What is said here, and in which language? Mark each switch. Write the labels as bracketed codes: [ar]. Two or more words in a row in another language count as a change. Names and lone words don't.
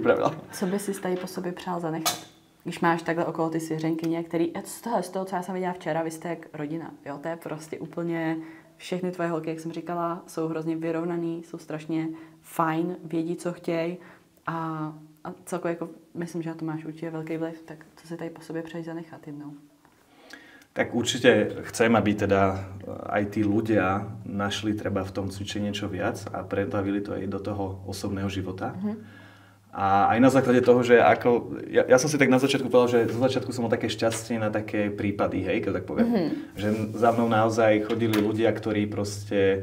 [cs] Co by si tady po sobě přál zanechat? když máš takhle okolo ty svěřenkyně, který, z toho, co já jsem viděla včera, vy jste jak rodina, jo, to je prostě úplně, všechny tvoje holky, jak jsem říkala, jsou hrozně vyrovnaný, jsou strašně fajn, vědí, co chtějí a celkově jako, myslím, že na to máš určitě velký vliv, tak co si tady po sobě přeješ zanechat jednou? [sk] Tak určite chcem, aby teda aj tí ľudia našli treba v tom cvičení niečo viac a pretavili to aj do toho osobného života. A aj na základe toho, že ako... Ja som si tak na začiatku povedal, že zo začiatku som mal také šťastie na také prípady, hej, keď tak poviem. Že za mnou naozaj chodili ľudia, ktorí proste...